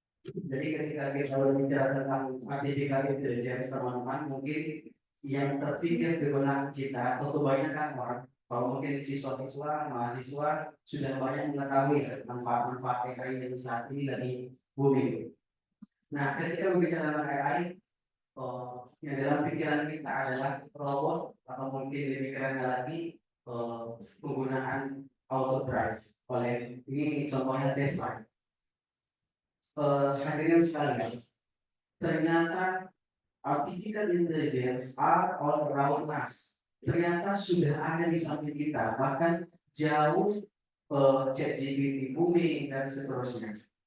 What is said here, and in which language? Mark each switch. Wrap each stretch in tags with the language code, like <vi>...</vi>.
<id>Jadi ketika kita berbicara tentang artificial intelligence, teman-teman, mungkin yang terpikir di benak kita atau kebanyakan orang, kalau mungkin siswa-siswa, mahasiswa sudah banyak mengetahui ya, manfaat-manfaat AI yang saat ini lagi booming. Nah, ketika berbicara tentang AI, yang dalam pikiran kita adalah robot atau mungkin lebih keren lagi penggunaan auto drive oleh ini contohnya Tesla. Hadirin sekalian, ternyata</id> <en>artificial intelligence are all around us.</en> <id>Ternyata sudah ada di samping kita, bahkan jauh ChatGPT booming dan seterusnya.</id>